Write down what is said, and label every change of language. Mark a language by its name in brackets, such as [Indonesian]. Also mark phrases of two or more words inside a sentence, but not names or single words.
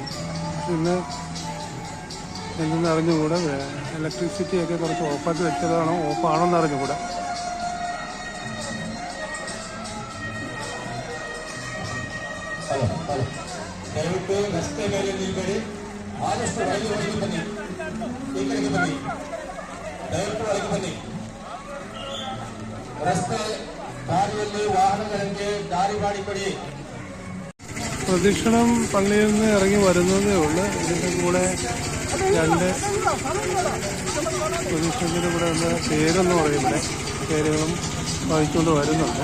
[Malayalam] ഇന്ന് എന്തെന്ന് അറിഞ്ഞുകൂടെ, ഇലക്ട്രിസിറ്റിയൊക്കെ കുറച്ച് ഓഫാക്കി വെച്ചതാണോ ഓഫാണോന്ന് അറിഞ്ഞുകൂടെ. [Kannada] ದಯವಿಟ್ಟು ರಸ್ತೆ ಮೇಲೆ ನಿಲ್ಬೇಡಿ, ಆದಷ್ಟು ಒಳಗೆ ಬನ್ನಿ, ಈ ಕಡೆಗೆ ಬನ್ನಿ, ದಯವಿಟ್ಟು ಒಳಗೆ ಬನ್ನಿ. ರಸ್ತೆ ದಾರಿಯಲ್ಲಿ ವಾಹನಗಳಿಗೆ ದಾರಿ ಮಾಡಿಕೊಡಿ. [Malayalam] പ്രദക്ഷിണം പള്ളിയിൽ നിന്ന് ഇറങ്ങി വരുന്നതേ ഉള്ളൂ. ഇതിൻ്റെ കൂടെ രണ്ട് പ്രദക്ഷിണത്തിൻ്റെ കൂടെ ഒന്ന് പേരെന്ന് പറയുമ്പോൾ പേരുകളും വഹിച്ചുകൊണ്ട് വരുന്നുണ്ട്.